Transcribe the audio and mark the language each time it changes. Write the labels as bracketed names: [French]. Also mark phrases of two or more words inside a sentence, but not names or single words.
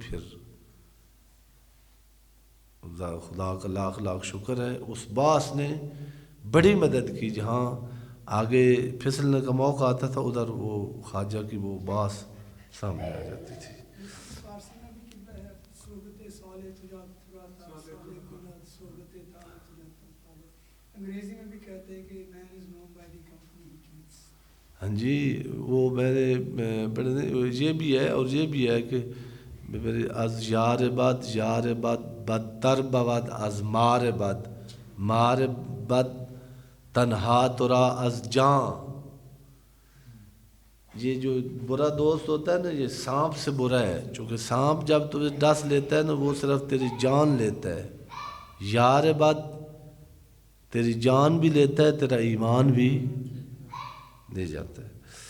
[Urdu] پھر خدا کا لاکھ لاکھ شکر ہے، اس باس نے بڑی مدد کی، جہاں آگے پھسلنے کا موقع آتا تھا ادھر وہ خواجہ کی وہ باس سامنے آ جاتی تھی۔ انگریزی میں بھی کہتے ہیں کہ [English] man is known by the company he keeps۔ [Urdu] ہاں جی، وہ میرے یہ بھی ہے، اور یہ بھی ہے کہ [Persian] از یار بد بدتر بود از مار بد، مار بد تنہا ترا از جان۔ [Urdu] یہ جو برا دوست ہوتا ہے نا، یہ سانپ سے برا ہے، چونکہ سانپ جب تمہیں ڈس لیتا ہے نا، وہ صرف تیری جان لیتا ہے۔ یار بد تیری جان بھی لیتا ہے، تیرا ایمان بھی لے جاتا ہے۔